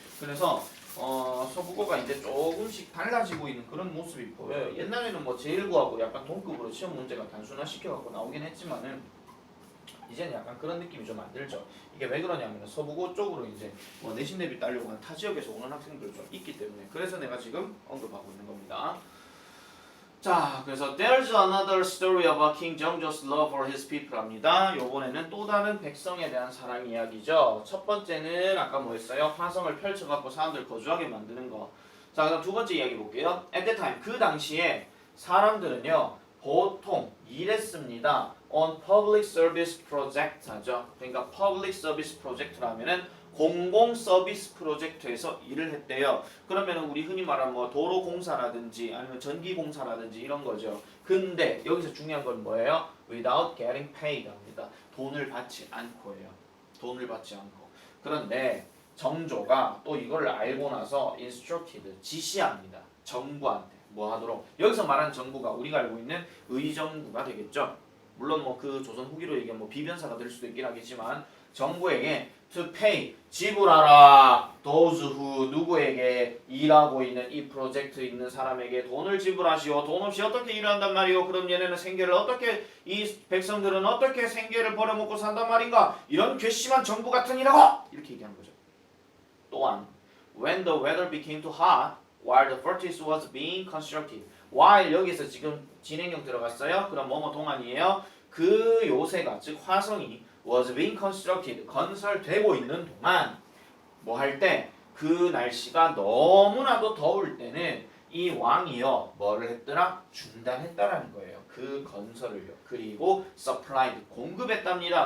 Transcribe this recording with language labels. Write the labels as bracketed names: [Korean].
[Korean] 그래서 서부고가 이제 조금씩 달라지고 있는 그런 모습이 보여요. 옛날에는 뭐 제1고하고 약간 동급으로 시험 문제가 단순화시켜갖고 나오긴 했지만은 이제는 약간 그런 느낌이 좀 안 들죠. 이게 왜 그러냐면 서부고 쪽으로 이제 뭐 내신 대비 따려고 하는 타 지역에서 오는 학생들 좀 있기 때문에 그래서 내가 지금 언급하고 있는 겁니다. [English] 자, 그래서 there's another story about King Jeongjo's love for his people [Korean] 합니다. 요번에는 또 다른 백성에 대한 사랑 이야기죠. 첫 번째는 아까 뭐 했어요? 화성을 펼쳐갖고 사람들 거주하게 만드는 거. 자, 그럼 두 번째 이야기 볼게요. At that time, 그 당시에 사람들은요 보통 일했습니다. [English] on public service project 하죠. [Korean] 그러니까 public service project라면은 공공 서비스 프로젝트에서 일을 했대요. 그러면은 우리 흔히 말하는 뭐 도로 공사라든지 아니면 전기 공사라든지 이런 거죠. 근데 여기서 중요한 건 뭐예요? [English] without getting paid [Korean] 합니다. 돈을 받지 않고예요. 돈을 받지 않고. 그런데 정조가 또 이걸 알고 나서 instructed 지시합니다. 정부한테 뭐 하도록. 여기서 말하는 정부가 우리가 알고 있는 의정부가 되겠죠. 물론 뭐 그 조선 후기로 얘기하면 뭐 비변사가 될 수도 있긴 하겠지만 정부에게 to pay 지불하라 those who 누구에게 일하고 있는 이 프로젝트 있는 사람에게 돈을 지불하시오. 돈 없이 어떻게 일을 한단 말이오. 그럼 얘네는 생계를 어떻게 이 백성들은 어떻게 생계를 벌어먹고 산단 말인가. 이런 괘씸한 정부 같은 이라고 이렇게 얘기하는 거죠. 또한 [English] when the weather became too hot while the fortress was being constructed while 여기서 지금 진행형 들어갔어요. [Korean] 그럼 뭐뭐 동안이에요. 그 요새가 즉 화성이 [English] was being constructed [Korean] 건설되고 있는 동안 뭐 할 때 그 날씨가 너무나도 더울 때는 이 왕이요 뭐를 했더라 중단했다라는 거예요. 그 건설을요. 그리고 supplied 공급했답니다.